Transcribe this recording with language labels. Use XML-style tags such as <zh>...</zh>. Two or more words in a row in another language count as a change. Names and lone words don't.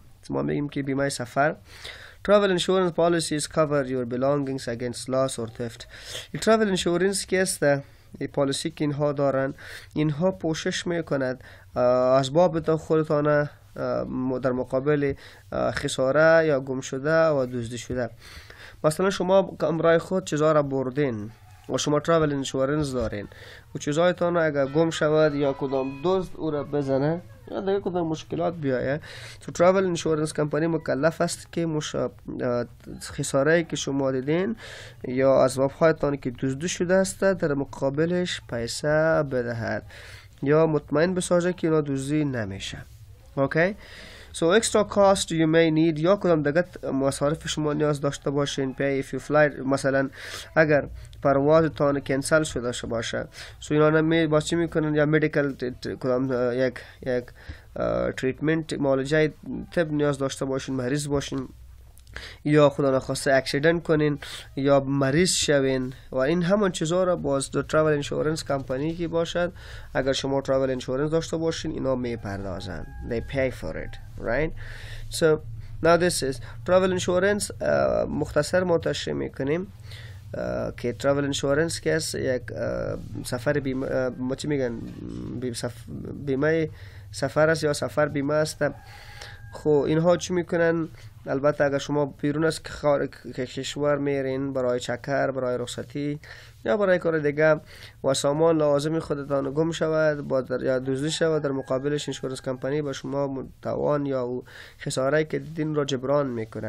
<fa>ما میگیم که بیمه سفر.</fa> <en>Travel insurance policies cover your belongings against loss or theft. travel insurance</en> <fa>که است پالیسی که اینها دارن، اینها پوشش میکند اسبابتان خودتان در مقابل خساره یا گم شده و دزدی شده. مثلا شما امرای خود چیزا را بردین و شما</fa> <en>travel insurance</en> <fa>دارین و چیزایتان اگر گم شود یا کدام دزد او را بزنه یا دیگه کدام مشکلات بیایه، تو</fa> <en>travel insurance</en> <fa>کمپانی مکلف است که خساره‌ای که شما دیدین یا اسباب هایتان که دزدی شده است در مقابلش پیسه بدهد یا مطمئن بسازه که اینا دزدی نمیشه. اوکی؟</fa> <en>So extra cost you may need</en> <fa>یا کدام دیگه مصارف شما نیاز داشته باشین</fa> <en>pay if you fly.</en> <fa>مثلا اگر پروازتان کنسل شده باشه، سو اینا باز چی میکنن؟ یا مدیکال کدام یک تریتمنت معالجه طب نیاز داشته باشین، مریض باشین یا خدا نخواسته اکسیدنت کنین یا مریض شوین و این همون چیزا را باز دو</fa> <en>travel insurance</en> <fa>کمپانی که باشد اگر شما</fa> <en>travel insurance</en> <fa>داشته باشین اینا میپردازن.</fa> <en>They pay for it, right? So now this is travel insurance.</en> <fa>مختصر ما تشریح میکنیم که</fa> <en>travel insurance</en> <fa>که است یک سفر بیمه، ما چی میگن، بیمه سفر است یا سفر بیمه است. خب اینها چی میکنن؟ البته اگر شما بیرون از کشور میرین برای چکر، برای رخصتی یا برای کار دیگه و سامان لازم خودتان گم شود یا دزدی شود، در مقابلش</fa> <en>insurance company</en> <fa>به شما توان یا خساره‌ای که دیدین را جبران میکنه.</fa>